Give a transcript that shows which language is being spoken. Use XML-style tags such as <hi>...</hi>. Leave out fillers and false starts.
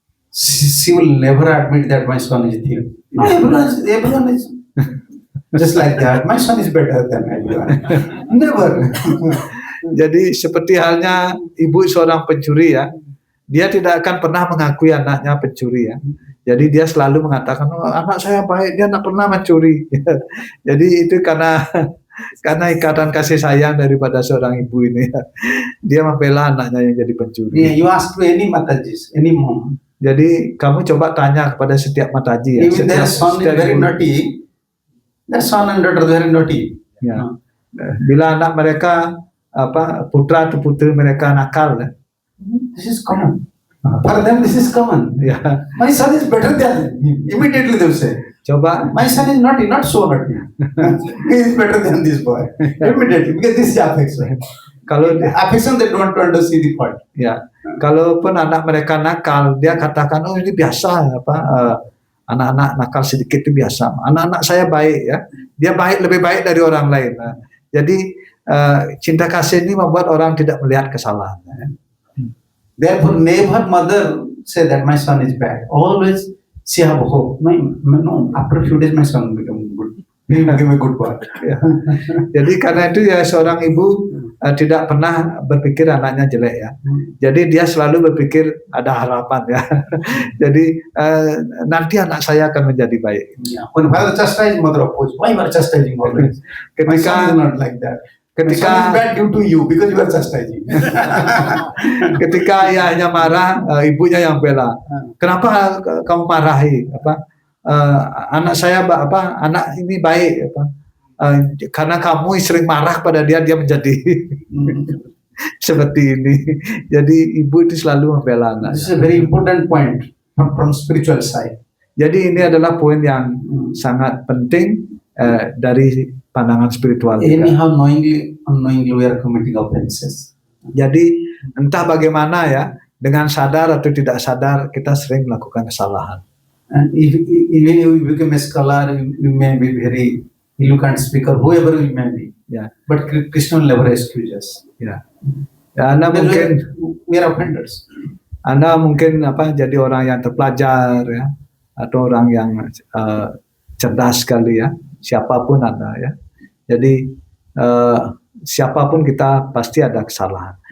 <en>She will never admit that my son is thief. No, everyone is just like that. My son is better than everyone. Never.</en> <id>Jadi seperti halnya ibu seorang pencuri ya, dia tidak akan pernah mengakui anaknya pencuri ya. Jadi dia selalu mengatakan, oh, anak saya baik, dia tidak pernah mencuri. Jadi itu karena ikatan kasih sayang daripada seorang ibu ini. Dia membela anaknya yang jadi pencuri.</id> <en>Yeah, you ask to any Matajis, any mom.</en> <id>Jadi kamu coba tanya kepada setiap Mataji ya.</id> <en>If their son is very naughty, their son and daughter very naughty.</en> <id>Ya. Bila anak mereka putra atau putri mereka nakal ya.</id> <en>This is common. For them this is common.</en> <id>Ya.</id> <en>My son is better than him. Immediately they will say.</en> <id>Coba.</id> <en>My son is naughty, not so naughty. He is better than this boy. Immediately, because this is affection.</en> <id>Kalau</id> <en>affection, they don't want to see the fault.</en> <id>Ya, kalaupun anak mereka nakal, dia katakan, oh ini biasa, anak-anak nakal sedikit itu biasa. Anak-anak saya baik ya, dia baik lebih baik dari orang lain. Nah, jadi cinta kasih ini membuat orang tidak melihat kesalahan. Ya.</id> <en>Therefore, never mother say that my son is bad. Always she have hope. No, after a few days my son become good. He became a good boy.</en> <id>Ya. Jadi karena itu ya seorang ibu tidak pernah berpikir anaknya jelek ya. Jadi dia selalu berpikir ada harapan ya. Jadi nanti anak saya akan menjadi baik.</id> <en>Yeah. When father chastised, mother opposed. Why you are chastising always? My son is not like that.</en> <id>Ketika</id> <en>my son is bad due to you because you are chastising.</en> <id>Ketika ayahnya marah, ibunya yang bela. Kenapa kamu marahi? Anak saya anak ini baik karena kamu sering marah pada dia menjadi seperti ini. Jadi ibu itu selalu membela anak.</id> <en>This is a very important point from spiritual side.</en> <id>Jadi ini adalah poin yang sangat penting dari pandangan spiritual.</id> <en>Anyhow, unknowingly we are committing offenses.</en> <id>Jadi entah bagaimana ya, dengan sadar atau tidak sadar kita sering melakukan kesalahan.</id> <en>And even if you become a scholar, you may be very eloquent speaker, whoever you may be. Yeah. But Krishna will never excuse us.</en> <id>Ya. Ya, Anda mungkin</id> <en>we are offenders.</en> <id>Anda mungkin jadi orang yang terpelajar ya, atau orang yang cerdas sekali ya, siapapun Anda ya. Jadi siapapun kita pasti ada kesalahan.</id>